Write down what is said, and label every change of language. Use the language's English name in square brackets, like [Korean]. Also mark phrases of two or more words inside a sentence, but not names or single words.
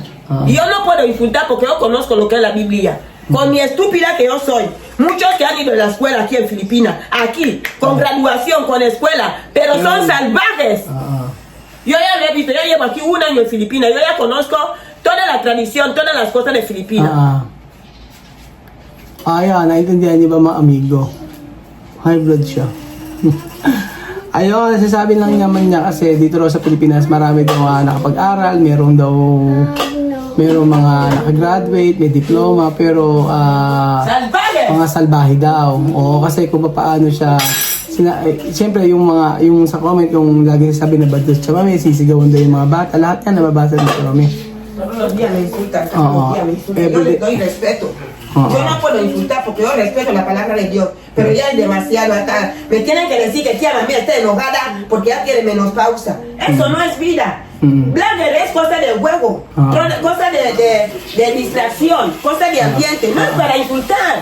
[Spanish] Y yo no puedo insultar porque yo conozco lo que es la Biblia. Con mi estúpida que yo soy. Muchos que han ido a la escuela aquí en Filipinas, aquí, con graduación, con escuela, pero son salvajes. Yo ya lo he visto, yo llevo aquí 1 año en Filipinas, yo ya conozco toda la tradición, todas las cosas de Filipinas. [Filipino] Ayan, naintindihan niyo ba mga amigo? [English] High blood [Filipino] siya. Ayun, nasasabi lang naman niya kasi dito raw sa Pilipinas marami daw nakapag-aral, merong mga nakagraduate, may diploma, pero mga salbahe daw. Oo, kasi kung paano siya, siyempre yung sa comment, yung lagi sabi na bad sa Chamame, sisigawan daw yung mga bata, lahat yan nababasa ng Chamame. [Spanish] Todos los días me insultan, todos los días me insultan. Yo les doy respeto. Yo no puedo insultar porque yo respeto la palabra de Dios, pero ya es demasiado hasta. Me tienen que decir que tía Mamé está enojada porque ya quiere menopausa. Eso no es vida. Blogger es cosa de juego, cosa de distracción, cosa de ambiente, no es para insultar.